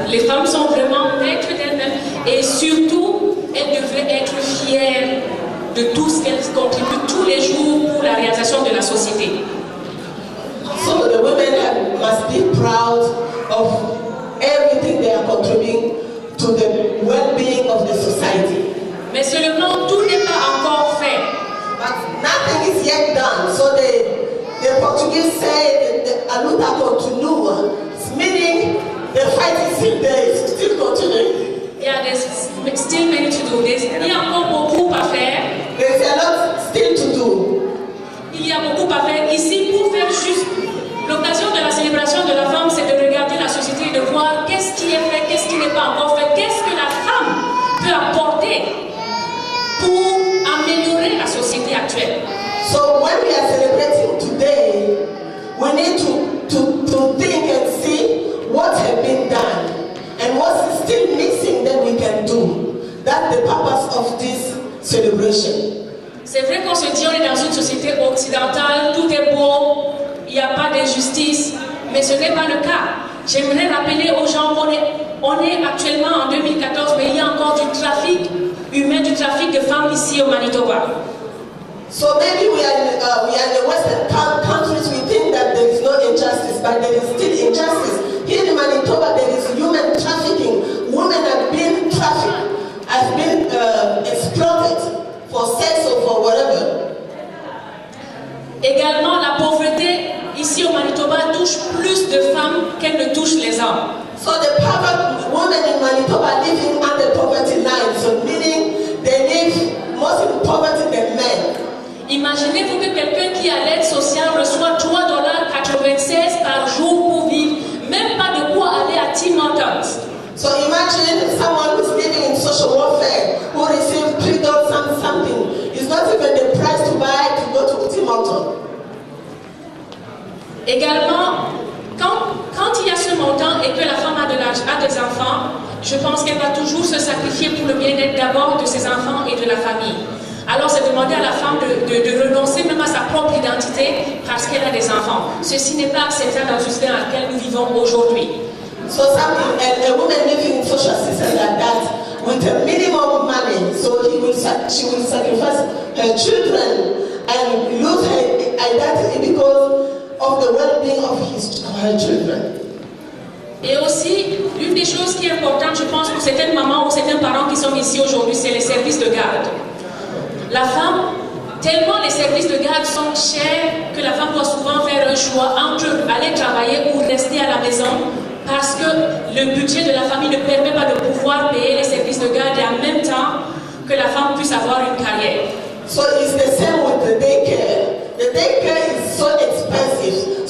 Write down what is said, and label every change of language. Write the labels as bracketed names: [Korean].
[French] Les femmes sont vraiment maîtres d'elles-mêmes et surtout, elles devraient être fières de tout ce qu'elles contribuent tous les jours pour la réalisation de la société. [English] So the women must be proud of everything they are contributing to the well-being of the society. [French] Mais seulement, tout n'est pas encore fait. [English] But nothing is yet done. So the Portuguese say [Portuguese] a luta continua, [English] meaning the fight is still there, it's still continuing. Yeah, there's still many to do. [French] Il y a encore beaucoup à faire. [English] There's a lot still to do. [French] Il y a beaucoup à faire ici pour faire juste. L'occasion de la célébration de la femme, c'est de regarder la société et de voir qu'est-ce qui est fait, qu'est-ce qui n'est pas encore fait, qu'est-ce que la femme peut apporter pour améliorer la société actuelle. [English] So when we are celebrating today, we need to think and see what has been done and what is still missing that we can do. That's the purpose of this celebration. [French] C'est vrai qu'on se dit on est dans une société occidentale, tout est beau, il n'y a pas d'injustice, mais ce n'est pas le cas. J'aimerais rappeler aux gens qu'on est actuellement en 2014, mais il y a encore du trafic humain, du trafic de femmes ici au Manitoba. [English] So maybe we are in the Western countries, we think that there is no injustice, but there is still injustice. Here in Manitoba, there is human trafficking. Women have been trafficked, have been exploited for sex or for whatever. [French] Également, la pauvreté ici au Manitoba touche plus de femmes qu'elle ne touche les hommes. [English] So the women in Manitoba living under poverty line, so meaning they live most in poverty than men. [French] Imaginez-vous que quelqu'un qui a l'aide sociale reçoit $3,96 par jour pour vivre, même pas de quoi aller à Tim Hortons. [English] So imagine someone who's living in social welfare who receives $3 something. It's not even the price to buy to go to Tim Hortons. [French] Également, quand il y a ce montant et que la femme a des enfants, je pense qu'elle va toujours se sacrifier pour le bien-être d'abord de ses enfants et de la famille. Alors c'est demander à la femme de renoncer même à sa propre identité parce qu'elle a des enfants. Ceci n'est pas acceptable dans le système dans lequel nous vivons aujourd'hui. [English] So a woman living in social system like that with a minimum money, so she will sacrifice her children and lose her identity because of the well-being of her children. [French] Et aussi, l'une des choses qui est importante, je pense, pour certaines mamans ou certains parents qui sont ici aujourd'hui, c'est les services de garde. La femme, tellement les services de garde sont chers que la femme doit souvent faire un choix entre aller travailler ou rester à la maison parce que le budget de la famille ne permet pas de pouvoir payer les services de garde et en même temps que la femme puisse avoir une carrière. [English] So it's the same with the daycare. The daycare is so expensive.